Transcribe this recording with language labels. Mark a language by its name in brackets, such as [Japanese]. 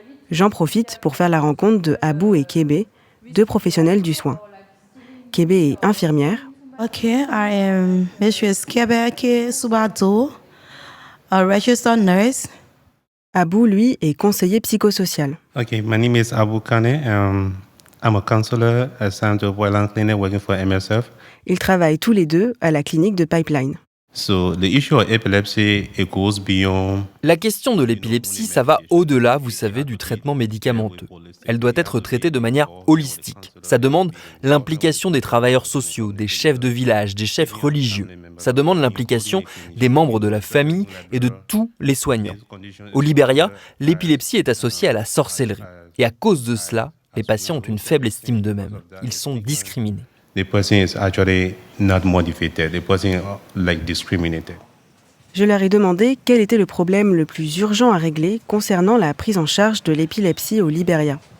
[French] J'en profite pour faire la rencontre de Abou et Kébé, 2 professionnels du soin. Kébé est infirmière. [English] Okay, I am Mrs. Kebeke Subato, a registered nurse. [French] Abou, lui, est conseiller psychosocial. [English] Okay, my name is Abou Kane. I'm a counselor at Centre Violence Clinic working for MSF. [French] Ils travaillent tous les 2 à la clinique de Pipeline. [English] So the issue of epilepsy, it goes beyond. [French] La question de l'épilepsie, ça va au-delà, vous savez, du traitement médicamenteux. Elle doit être traitée de manière holistique. Ça demande l'implication des travailleurs sociaux, des chefs de village, des chefs religieux. Ça demande l'implication des membres de la famille et de tous les soignants. Au Libéria, l'épilepsie est associée à la sorcellerie. Et à cause de cela, les patients ont une faible estime d'eux-mêmes. Ils sont discriminés. [English] The person is actually not motivated. The person is discriminated. [French] Je leur ai demandé quel était le problème le plus urgent à régler concernant la prise en charge de l'épilepsie au Libéria.